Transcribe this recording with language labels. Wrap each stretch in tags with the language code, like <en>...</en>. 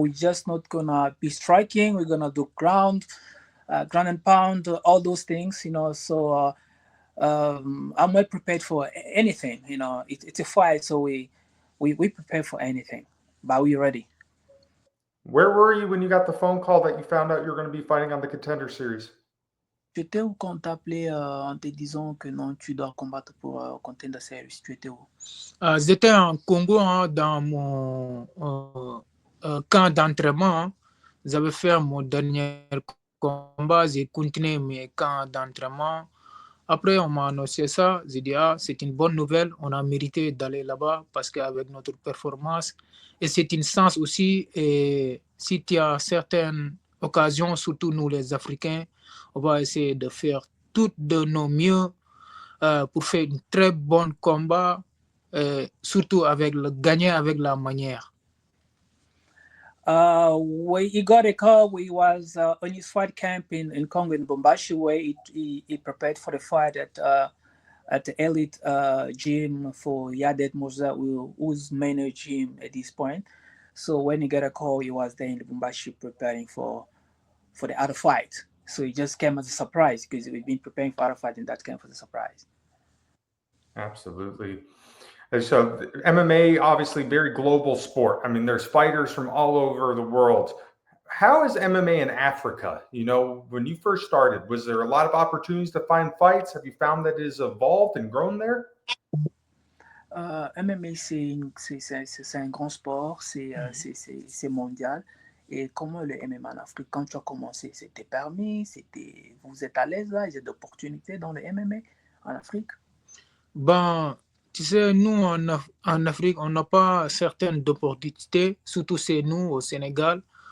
<en>We're just not gonna be striking. We're gonna do ground and pound, all those things. You know, so I'm well prepared for anything. You know, it's a fight, so we prepare for anything, but we're ready. Where were you when you got the phone call that you found out you were going to be fighting on the Contender Series?</en> <fr>Tu étais où quand on t'a appelé en te disant que non, tu dois combattre pour Contender Series? Tu étais où? J'étais en Congo hein, dans mon camp d'entraînement. Hein. J'avais fait mon dernier combat, j'ai continué mes camps d'entraînement. Après, on m'a annoncé ça. J'ai dit, ah, c'est une bonne nouvelle. On a mérité d'aller là-bas parce qu'avec notre performance, et c'est une chance aussi. Et si tu as certaines occasions, surtout nous les Africains, on va essayer de faire tout de nos mieux pour faire un très bon combat, surtout avec le gagner avec la manière.</fr> <en>He got a call. He was on his fight camp in Congo, in Bombashi, where he prepared for the fight at the elite gym for Yadet Moza, who's managing him at this point. So when he got a call, he was there in Bombashi preparing for the other fight. So it just came as a surprise because we've been preparing for other fight, and that came as a surprise. Absolutely. And so MMA, obviously very global sport. I mean, there's fighters from all over the world. How is MMA in Africa? You know, when you first started, was there a lot of opportunities to find fights? Have you found that it has evolved and grown there?</en> <fr>MMA, c'est un grand sport, c'est mondial. Et comment le MMA en Afrique, quand tu as commencé, c'était permis, vous êtes à l'aise là, il y a d'opportunités dans le MMA en Afrique? Ben, tu sais, nous en Afrique, on n'a pas certaines opportunités, surtout c'est nous au Sénégal.</fr>